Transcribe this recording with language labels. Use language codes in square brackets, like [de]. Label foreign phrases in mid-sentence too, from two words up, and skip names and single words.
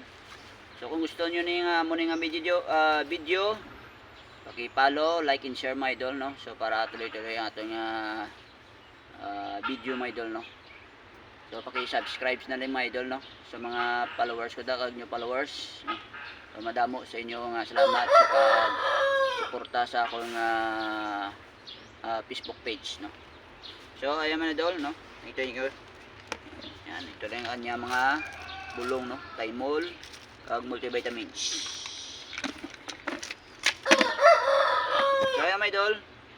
[hil] So kung gusto niyo ning mo ning video, [en] paki-follow, like and share my idol, no. [hil] So para tuloy-tuloy ang aton nga video [en] my idol, [hil] no. [tl] So paki-subscribe na rin [en] my idol, [tl] no. [hil] Sa mga followers ko kag [en] new followers, [hil] no? So madamo sa inyo nga salamat sa pag-suporta sa akong Facebook page, no. So ayan man idol, no. [en] Thank you. [tl] Yan, ito lang ang kanya mga bulong, no, Thymol kag multivitamins. So ayan mga idol,